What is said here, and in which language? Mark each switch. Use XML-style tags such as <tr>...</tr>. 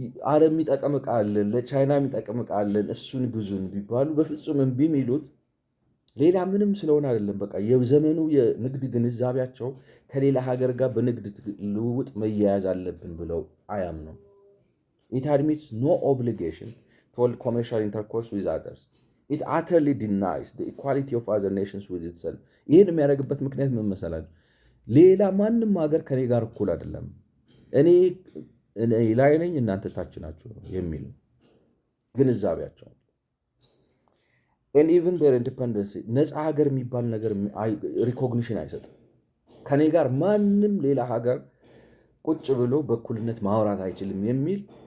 <am>አረብ የሚጠቅም ዕቃ አለን፣ ለቻይና የሚጠቅም ዕቃ አለን፣ እሱን ግዙን ቢባሉ በፍጹም እምቢ የሚሉት ሌላ ምንም ስለሆነ አይደለም። በቃ የዘመኑ የንግድ ግንዛቤያቸው ከሌላ ሀገር ጋር በንግድ ልውውጥ መያያዝ አለብን ብለው አያምነው።</am> <en>It admits no obligation to hold commercial intercourse with others. It utterly denies the equality of other nations with itself.</en> <am>ይህን የሚያደርግበት ምክንያት ምን መሰላል? ሌላ ማንም ሀገር ከኔ ጋር እኩል አይደለም፣ እኔ ላይ ነኝ፣ እናንተ ታች ናችሁ የሚል ግንዛቤያቸው።</am> <en>and even their independence</en> <am>ነፃ ሀገር የሚባል ነገር ሪኮግኒሽን አይሰጥም። ከኔ ጋር ማንም ሌላ ሀገር ቁጭ ብሎ በእኩልነት ማውራት አይችልም የሚል</am>